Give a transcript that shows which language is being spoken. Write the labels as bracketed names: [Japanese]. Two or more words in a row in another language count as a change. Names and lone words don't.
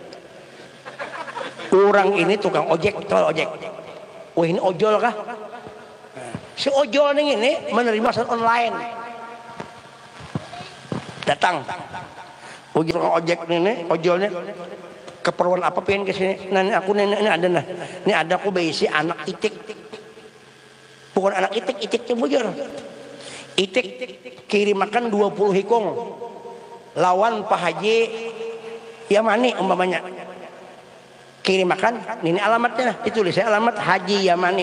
[Indonesian] Orang ini tukang ojek, ojek. Wah, ini ojol kah? Si ojol ini menerima pesan online. Datang. Tukang ojek ini, ojolnya keperluan apa pengen ke sini? Nah, ini aku ini ada nah. Ini ada aku berisi anak itik. Bukan anak itik, itiknya bujur. Itik kirim makan 20 hikung. Lawan Pak Haji Yamani umpamanya. Kirim makan, ini alamatnya, ditulis saya alamat Haji Yamani.